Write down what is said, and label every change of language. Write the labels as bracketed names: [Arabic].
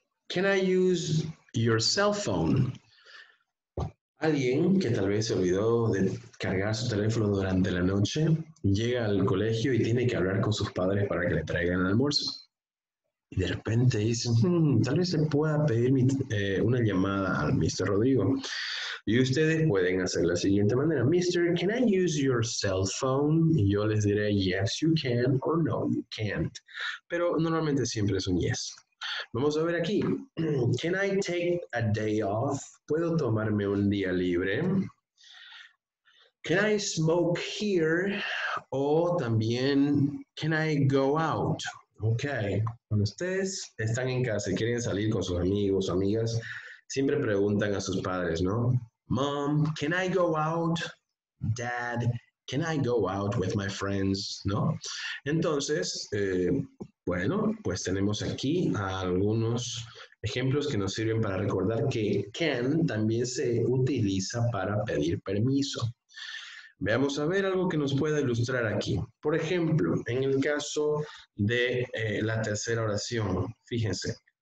[English] Can I use your cell phone? [Spanish] Alguien que tal vez se olvidó de cargar su teléfono durante la noche, llega al colegio y tiene que hablar con sus padres para que le traigan el almuerzo. Y de repente dice, tal vez se pueda pedir una llamada al Mr. Rodrigo. Y ustedes pueden hacer la siguiente manera. [English] Mister, can I use your cell phone? [Spanish] Y yo les diré, [English] yes, you can, or no, you can't. [Spanish] Pero normalmente siempre es un yes. Vamos a ver aquí. [English] Can I take a day off? [Spanish] ¿Puedo tomarme un día libre? [English] Can I smoke here? [Spanish] O también, [English] can I go out? Ok. [Spanish] Cuando ustedes están en casa y quieren salir con sus amigos o amigas, siempre preguntan a sus padres, ¿no? [English] Mom, can I go out? Dad, can I go out with my friends? [Spanish] ¿No? Entonces, bueno, pues tenemos aquí algunos ejemplos que nos sirven para recordar que can también se utiliza para pedir permiso. Veamos a ver algo que nos pueda ilustrar aquí. Por ejemplo, en el caso de la tercera oración, fíjense.